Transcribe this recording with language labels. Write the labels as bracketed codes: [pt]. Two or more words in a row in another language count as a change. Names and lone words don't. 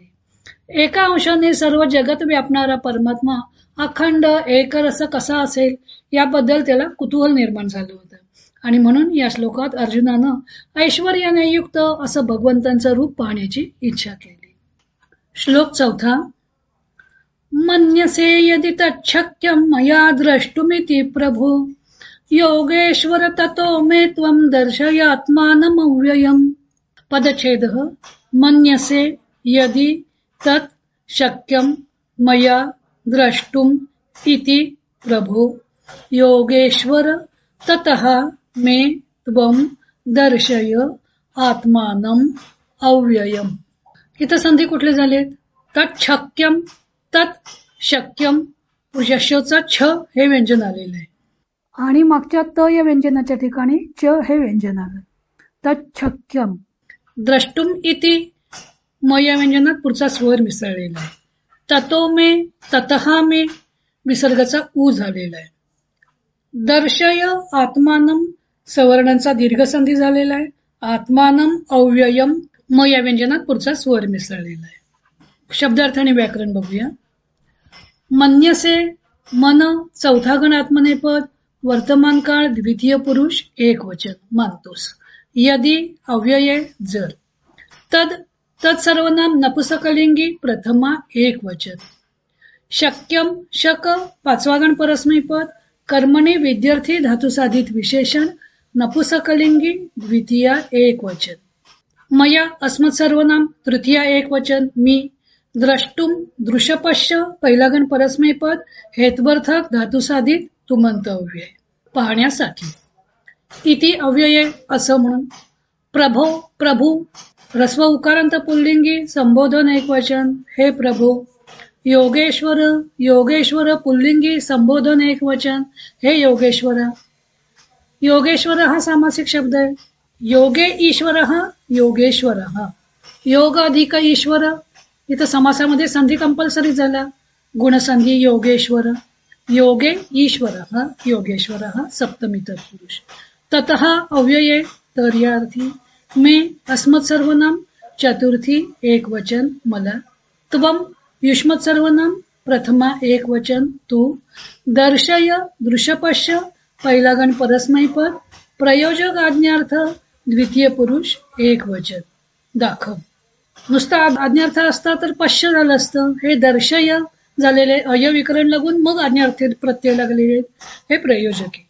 [mr] एका अंशाने सर्व जगत व्यापणारा परमात्मा अखंड एकरस कसा असेल याबद्दल त्याला कुतूहल निर्माण झालं होतं आणि म्हणून या श्लोकात अर्जुनानं ऐश्वर्याने युक्त असं भगवंतांचं रूप पाहण्याची इच्छा केली. श्लोक 4. [sa] मन्यसे यदि तच्छक्यं मया द्रष्टुमिति प्रभो योगेश्वर ततो मे त्वं दर्शयात्मानमव्ययम्. पदच्छेदः मन्यसे यदि तत् शक्यं मया द्रष्टुम इति प्रभो योगेश्वर ततः मे त्वं दर्शय आत्मानम अव्ययम्. [mr] इथं संधी कुठले झालेत? [sa] तत् शक्यम तत् शक्यम [mr] यशोचा छ हे व्यंजन आलेलं आहे आणि मागच्या त या व्यंजनाच्या ठिकाणी च हे व्यंजन आलं. [sa] तत् शक्यम द्रष्टुम इति [mr] म या व्यंजनात पुढचा स्वर मिसळलेला आहे. [sa] ततो मे ततः मे [mr] विसर्गाचा ऊ झालेला आहे. [sa] दर्शय आत्मानम [mr] सवर्णांचा दीर्घ संधी झालेला आहे. [sa] आत्मानम अव्ययम [mr] म या व्यंजनात पुढचा स्वर मिसळलेला आहे. शब्दार्थ आणि व्याकरण बघूया. मन्यसे मन चौथा गण आत्मनेपद वर्तमान काळ द्वितीय पुरुष एक वचन मानतोस. यदि अव्यये जर. तद तत्सर्वनाम नपुसकलिंगी प्रथमा एक वचन. शक्यम शक पाचवा गण परस्मैपद कर्मणी विद्यार्थी धातु साधित विशेषण नपुसकलिंगी द्वितीया एक वचन. मया अस्मत् सर्वनाम तृतीया एक वचन मी. द्रष्टुम दृश्यपश्य पहिला गण परस्मैपद हेत्वर्थक धातु साधित तुमंत अव्यय पाहण्यासाठी. इति अव्यये असं म्हणून. प्रभो प्रभू रस्व उकारांत पुल्लिंगी संबोधन एक वचन हे प्रभो. योगेश्वर योगेश्वर पुल्लिंगी संबोधन एक वचन हे योगेश्वर. योगेश्वर हा सामासिक शब्द आहे. [sa] योगे ईश्वर योगेश्वर. [mr] योग अधिक ईश्वर इथं समासामध्ये संधी कंपल्सरी झाला. गुणसंधी योगेश्वर. [sa] योगे ईश्वर योगेश्वर [mr] सप्तमी तत्पुरुष. ततः अव्यये तर या अर्थी. मे अस्मत् सर्वनाम चतुर्थी एक वचन मला. त्वम युष्मत् सर्वनाम प्रथमा एक वचन तू, दर्शय दृश्यपश्य पहिला गण परस्मैपद, प्रयोजक आज्ञार्थ द्वितीय पुरुष एक वचन दाखव. नुसता आज्ञार्थ असता तर पश्य झालं असतं. हे दर्शय झालेले अयविकरण लागून मग आज्ञार्थ प्रत्यय लागलेले हे प्रयोजक आहे.